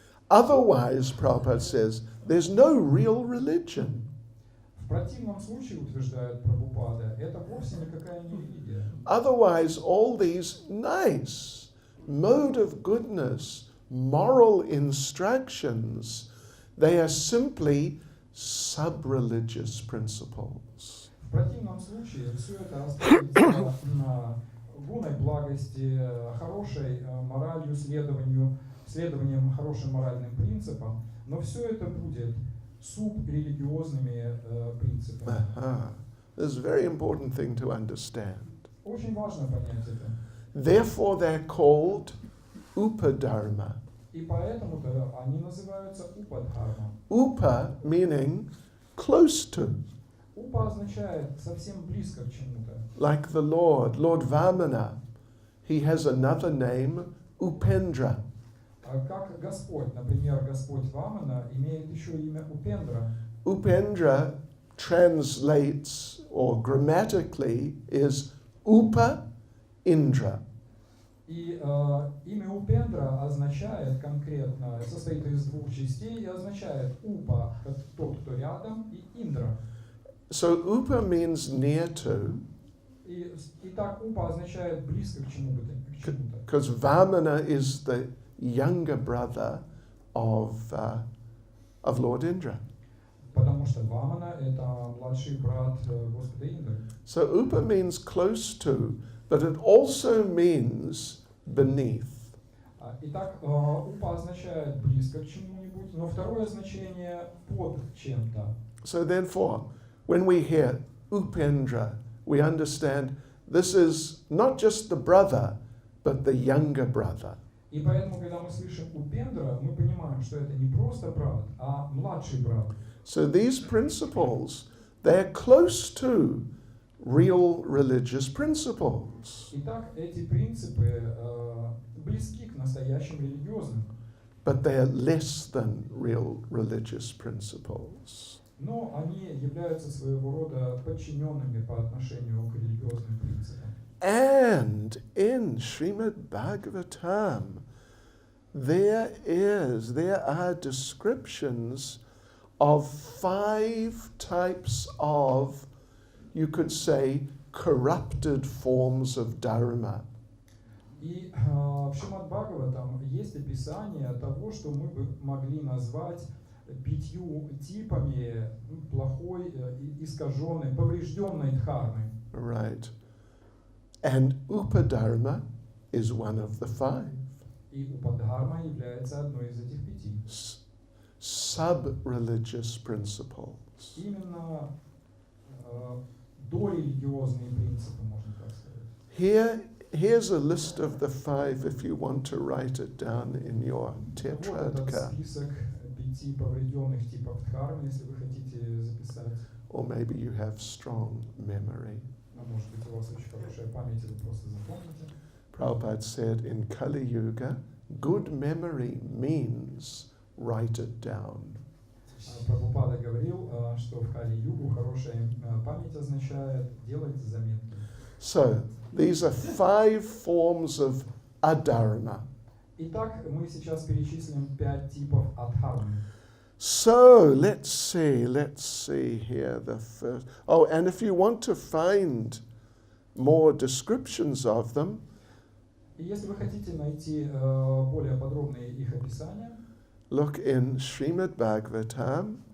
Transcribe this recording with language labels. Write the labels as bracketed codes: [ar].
[en] Otherwise, Prabhupada says, there's no real religion. [ru] В противном случае, утверждает Прабхупада, это вовсе никакая не религия. [en] Otherwise, all these nice mode of goodness, moral instructions, they are simply sub-religious principles. [ru] В противном случае все это остается гуной благости, хорошей моралью, следованием хорошим моральным принципам, но все это будет субрелигиозными принципами. [en] This is a very important thing to understand. [ru] Очень важно понять это. [en] Therefore, they're called upadharma. [ru] И поэтому-то они называются упадхарма. [en] Upa meaning close to. [ru] Упа означает совсем близко к чему-то. [en] Like the Lord Vamana, he has another name, Upendra. [ru] Как Господь, например, Господь Вамана имеет еще имя Упендра. [en] Upendra translates, or grammatically, is Upa Indra. [ru] И имя Упендра означает конкретно, состоит из двух частей и означает Упа, тот, кто рядом, и Индра. [en] So Upa means near to, [ru] И так Упа означает близко к чему-то. [en] because Vamana is the younger brother of Lord Indra. [ru] Потому что Вамана это младший брат Господа Индры. [en] So Upa means close to, but it also means beneath. [ru] Итак, Упа означает близко к чему-нибудь, но второе значение под чем-то. [en] So therefore, when we hear Upendra, we understand this is not just the brother, but the younger brother. [ru] И поэтому, когда мы слышим Упендра, мы понимаем, что это не просто брат, а младший брат. [en] So these principles, they're close to real religious principles. [ru] Итак, эти принципы близки к настоящему религиозным, [en] but they are less than real religious principles. [ru] но они являются своего рода подчиненными по отношению к религиозным принципам. [en] And in Srimad Bhagavatam, there are descriptions of 5 types of, you could say, corrupted forms of dharma. [ru] И в Шримад Бхагаватам есть описание того, что мы бы могли назвать 5 типами плохой, искаженной, поврежденной дхармы. [en] Right. And upadharma is one of the 5. [ru] И упадхарма является одной из этих 5. [en] Sub-religious principles. [ru] Именно дорелигиозные принципы, можно так сказать. [en] Here's a list of the 5 if you want to write it down in your [ru] Вот этот tetradka. список 5 поврежденных типов дхармы, если вы хотите записать. [en] Or maybe you have strong memory. [ru] А может быть, у вас очень хорошая память, и вы просто запомните. [en] Prabhupada said in Kali Yuga, good memory means write it down. [ru] Прабхупада говорил, что в Кали-югу хорошая память означает делайте заметки. [en] So, these are 5 forms of adharma. [ru] Итак, мы сейчас перечислим 5 типов адхармы. [en] So, let's see here the first. Oh, and if you want to find more descriptions of them, [ru] И если вы хотите найти более подробные их описания, [en] look in Srimad Bhagavatam,